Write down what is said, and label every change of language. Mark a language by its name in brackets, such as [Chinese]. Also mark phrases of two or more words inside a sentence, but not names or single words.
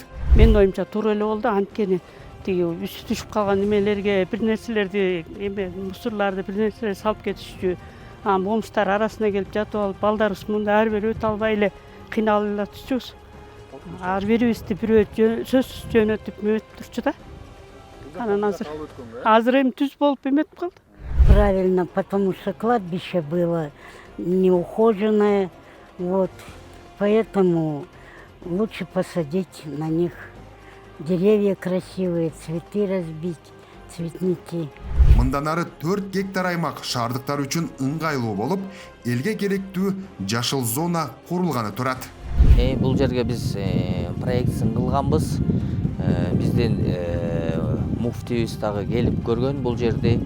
[Kyrgyz] Мен оюмча туура эле болду, анткени тиги үстү түшүп калган немелерге бир нерселерди, мусорларды бир нерселерди салып кетишчү. Момуштар арасына келип жатып алып, балдарыбыз мында ар бир өтө албай эле кыйналып эле атышчубуз. Ар бирибизди бирөө сөзсүз жөнөтүп мөтүп турчу да. Анан азыр эми түз болуп эметип калды. [Russian] Правильно, потому что кладбище было неухоженное, вот, поэтому лучше посадить на них деревья красивые, цветы разбить, цветники. [Kyrgyz] Мындан ары 4 гектар аймак шаардыктар үчүн ыңгайлуу болуп, элге керектүү жашыл зона курулганы турат. Бул жерге биз проектсин кылганбыз. Биздин муфтийибиз дагы келип көргөн бул жерди.